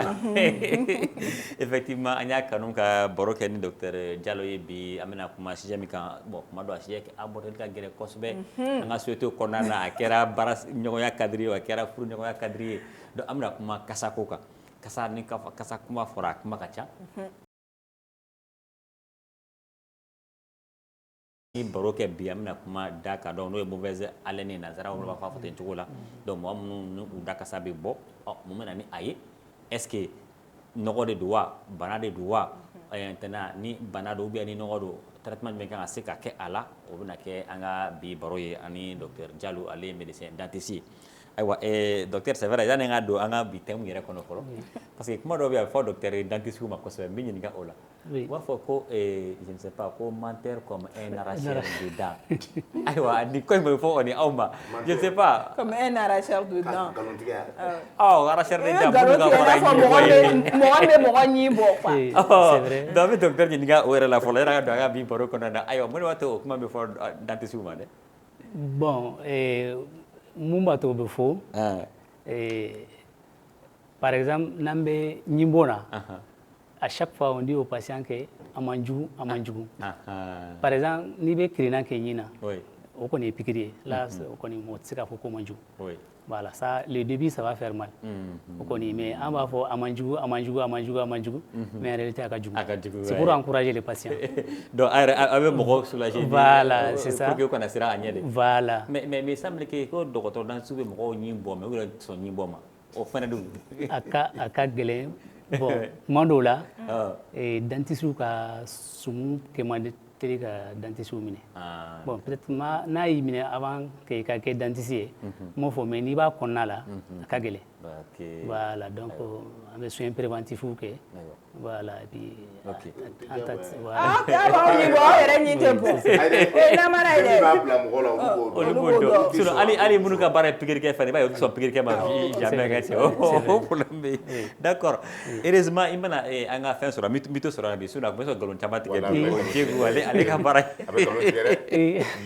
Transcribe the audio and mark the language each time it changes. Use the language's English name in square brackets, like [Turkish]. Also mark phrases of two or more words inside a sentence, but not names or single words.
[Bambara] Effectivement an y'a kanu ka baro kɛ ni docteur Jalo ye bi an bɛna kuma sujet min kan bon kuma dɔ a [French] sujet abordé [Bambara] ka gɛlɛn kosɛbɛ an ka société kɔnɔna na a kɛra baara ɲɔgɔnya cadre ye a kɛra furu ɲɔgɔnya cadre ye donc an bɛna kuma kasako kan kasa ni kasa kuma fɔra a kuma ka ca. ni baro kɛ bi an bɛna kuma da ka dɔn n'o ye [French] mauvaise haleine [Bambara] nanzaraw b'a fɔ a fɔ ten cogo la donc mɔgɔ minnu u da kasa bɛ bɔ mun bɛ na ni a ye [French] est ce que [Bambara] nɔgɔ de don wa bana de don wa maintenant ni bana don [French] ou bien [Bambara] ni nɔgɔ don traitement jumɛn kan ka se ka kɛ a la o bɛna kɛ an ka bi baro ye ani docteur Jalo ale ye [French] médecin dentiste [Bambara] ye ayiwa [French] docteur c'est vrai [Bambara] yanni an ka don an ka bi thème yɛrɛ kɔnɔ fɔlɔ [French] parce que [Bambara] kuma dɔw bɛ yen a bɛ fɔ [French] docteur dentiste [Bambara] ma kosɛbɛ n bɛ ɲininka o la u b'a fɔ ko [French] je ne sais pas [Bambara] ko [French] menteur comme un arracheur de dents [Bambara] ayiwa nin ko in bɛ fɔ kɔni aw ma [French] je ne sais pas comme un arracheur de dents arracheur de dents [Bambara] minnu ka fɔra mɔgɔ bɛ mɔgɔ ɲi bɔ quoi [French] c'est vrai donc [Bambara] an bɛ docteur ɲininka o yɛrɛ la fɔlɔ yanni an ka don an ka bi baro kɔnɔna na ayiwa mun de b'a to o kuma bɛ fɔ dentiste ma dɛ bon mun b'a to o bɛ fɔ [French] par exemple [Bambara] n'an bɛ ɲinbon na [French] à chaque fois on dit aux patients que [Bambara] a man jugu a man jugu [French] par exemple [Bambara] n'i bɛ kirina kɛ ɲin na o kɔni ye pikiri ye là o kɔni mɔgɔ tɛ se k'a fɔ ko man jugu [French] voilà ça le début ça va faire mal [Bambara] o kɔni mais an b'a fɔ a man jugu a man jugu a man jugu a man jugu [French] mais en réalité [Bambara] a ka jugu [French] c'est pour encourager les patients [Bambara] donc a bɛ mɔgɔw soulager [French] voilà c'est ça pour que [Bambara] u kana siran a ɲɛ de [French] voilà mais semble que [Bambara] ko dɔgɔtɔrɔ dentiste bɛ mɔgɔw ɲin bɔ mais u yɛrɛ sɔn ɲin bɔ ma o fana dun a ka gɛlɛn bon tuma dɔw la dentiste ka sumu kɛ man di teli ka dentiste minɛ bon peut-être n'a y'i minɛ [French] avant que [Bambara] ka kɛ dentiste ye n m'o fɔ mais n'i b'a kɔnɔna la a ka gɛlɛn voilà donc an bɛ [French] soins préventifs [Bambara] kɛ [French] voilà et puis [Bambara] an ta voilà aw ɲi bɔ aw yɛrɛ ɲi tɛ bɔ o ye namara ye dɛ b'a bila mɔgɔ la olu b'o dɔn sinon hali minnu ka baara ye pikiri kɛ fana i b'a ye olu sɔn pikiri kɛ ma jamais ka cɛ o problème bɛ yen [French] d'accord heureusement [Bambara] i mana an ka fɛn sɔrɔ n bɛ to sɔrɔ bi sinon a tun bɛ sɔn nkalon caman tigɛ bi Diegu ale ka baara ye